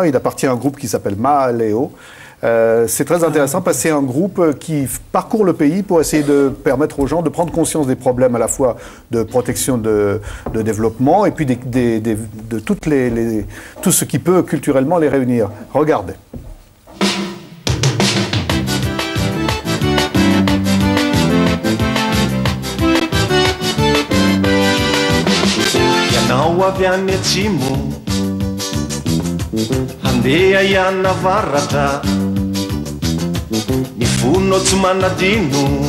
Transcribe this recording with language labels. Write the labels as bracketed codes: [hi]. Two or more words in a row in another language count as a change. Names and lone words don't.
[fr] Il appartient à un groupe qui s'appelle Maaleo. C'est très intéressant parce que c'est un groupe qui parcourt le pays pour essayer de permettre aux gens de prendre conscience des problèmes à la fois de protection de développement et puis de tout ce qui peut culturellement les réunir. Regardez. [mg] Ianao avy any atsimo handeha iana varatra ny fonao tsy manadino